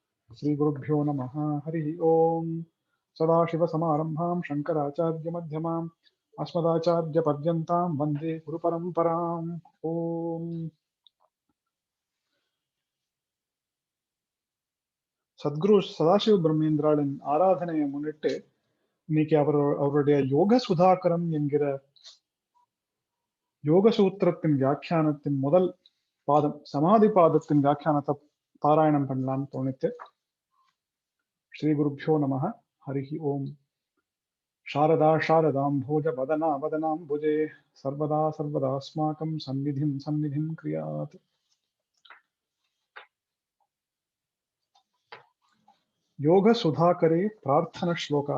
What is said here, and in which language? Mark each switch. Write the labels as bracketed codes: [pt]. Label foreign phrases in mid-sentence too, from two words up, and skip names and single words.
[sa] श्रीगुरुभ्यो नमः। हरिः ओम्। सदाशिवसमारम्भां शङ्कराचार्यमध्यमाम् अस्मदाचार्यपर्यन्तां वन्दे गुरुपरम्पराम्। ஓம். [ta] சத்குரு சதாசிவ பிரம்மேந்திராளின் ஆராதனையை முன்னிட்டு இன்னைக்கு அவருடைய யோக சுதாகரம் என்கிற யோக சூத்திரத்தின் வியாக்கியானத்தின் முதல் பாதம் சமாதி பாதத்தின் வியாக்கியானத்தை பாராயணம் பண்ணலாம்னு தோணித்து. [sa] श्री गुरुभ्यो नमः। हरिः ओम्. शारदा शारदाम्भोज वदना वदनाम्बुजे सर्वदा सर्वदास्माकं सन्निधिं क्रियात्. योगसुधाकरे प्रार्थनश्लोकाः.